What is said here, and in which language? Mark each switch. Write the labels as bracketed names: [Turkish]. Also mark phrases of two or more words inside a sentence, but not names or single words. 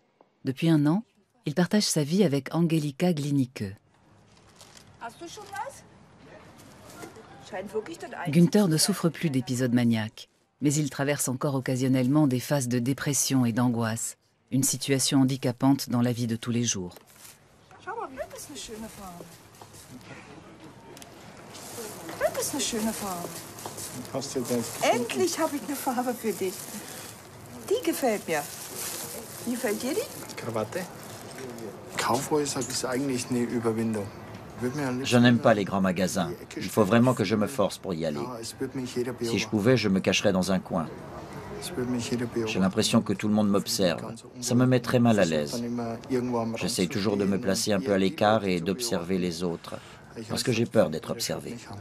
[French] Depuis 1 an, il partage sa vie avec Angelika Glinicke. Günther ne souffre plus d'épisodes maniaques, mais il traverse encore occasionnellement des phases de dépression et d'angoisse, une situation handicapante dans la vie de tous les jours. [German] Das ist eine schöne Farbe. Endlich habe ich eine Farbe für dich. Die gefällt mir. Wie gefällt dir die? Krawatte. Kaufhäuser ist eigentlich eine Überwindung. [French] Je n'aime pas les grands magasins. Il faut vraiment que je me force pour y aller. Si je pouvais, je me cacherais dans un coin. J'ai l'impression que tout le monde m'observe. Ça me met très mal à l'aise. J'essaye toujours de me placer un peu à l'écart et d'observer les autres, parce que j'ai peur d'être observé.